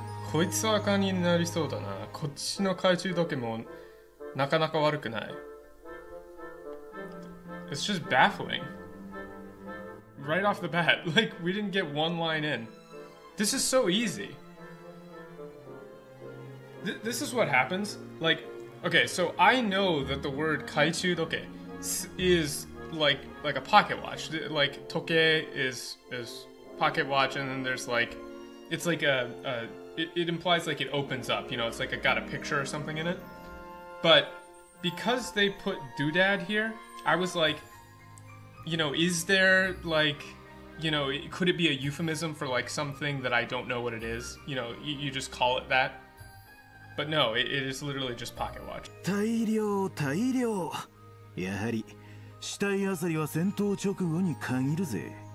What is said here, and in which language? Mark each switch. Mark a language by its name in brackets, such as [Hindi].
[Japanese] こいつは赤になりそうだな。こっちの懐中時計もなかなか悪くない。 [English] It's just baffling. Right off the bat, like we didn't get one line in. This is so easy. This is what happens. Like, okay, so I know that the word kaichu doke is like a pocket watch. Like toke is pocket watch, and then there's like, it's like it implies like it opens up. You know, it's like it got a picture or something in it. But because they put doodad here, I was like, you know, is there like, you know, could it be a euphemism for like something that I don't know what it is? You know, you just call it that. But no, it is literally just pocket watch. [Japanese] 大量大量やはり死体あさりは戦闘直後に限るぜ